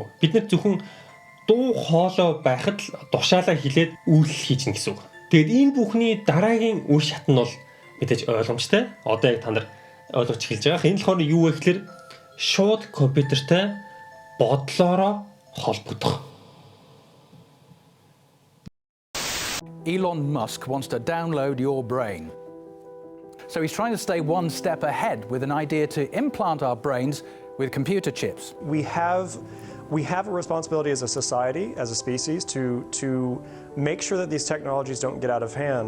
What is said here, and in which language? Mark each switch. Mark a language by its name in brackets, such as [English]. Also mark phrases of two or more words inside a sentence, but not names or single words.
[Mongolian] Бид нар зөвхөн дуу хоолой байхад л тушаалаа хилээд үйлдэл хийж гэнэ гэсэн үг. Тэгэд энэ бүхний дараагийн үе шат нь бол мэдээж ойлгомжтой. Одоо яг та нар ойлгож эхэлж байгаа. Энэ болохоор юу вэ гэхээр шууд компьютертэй бодлороо холбогдох. [English] Elon Musk wants to download your brain. So he's trying to stay one step ahead with an idea to implant our brains with computer chips. We have a responsibility as a society, as a species, to make sure that these technologies don't get out of hand.